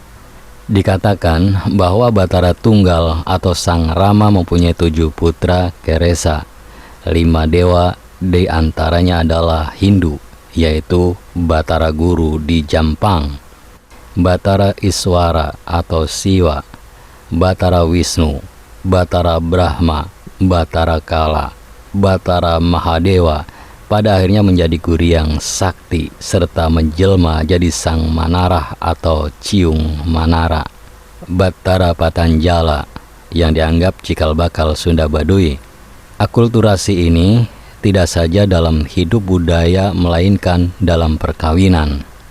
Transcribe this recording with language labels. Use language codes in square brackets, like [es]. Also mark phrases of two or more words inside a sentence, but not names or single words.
[id] Dikatakan bahwa Batara Tunggal atau Sang Rama mempunyai 7 putra Keresa. 5 dewa di antaranya adalah Hindu, yaitu Batara Guru di Jampang, Batara Iswara atau Siwa, Batara Wisnu, Batara Brahma, Batara Kala, Batara Mahadewa, pada akhirnya menjadi Guryang Sakti serta menjelma jadi Sang Manarah atau Ciung Manara. Battara Patanjala yang dianggap cikal bakal Sunda Baduy. Akulturasi ini tidak saja dalam hidup budaya melainkan dalam perkawinan.